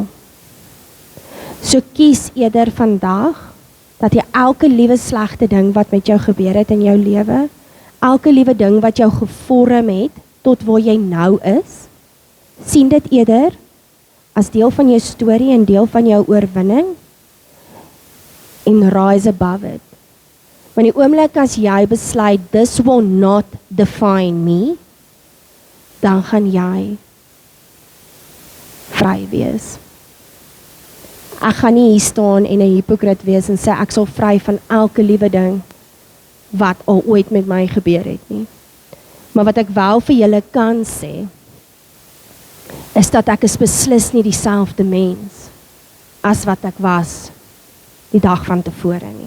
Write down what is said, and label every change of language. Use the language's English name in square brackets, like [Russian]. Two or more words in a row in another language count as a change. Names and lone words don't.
[Afrikaans] So kies eerder vandag dat jy elke liewe slegte ding wat met jou gebeur het in jou lewe, elke liewe ding wat jou gevorm het tot waar jy nou is, sien dit eerder as deel van jou storie en deel van jou oorwinning en [English] rise above it. [Afrikaans] Want die oomblik as jy besluit, [English] this will not define me, [Afrikaans] dan gaan jy vry wees. Ek gaan nie hier staan en 'n hipokrit wees en sê ek sal vry van elke liewe ding wat al ooit met my gebeur het nie. Maar wat ek wel vir julle kan sê, is dat ek is beslis nie dieselfde mens as wat ek was die dag van tevore nie.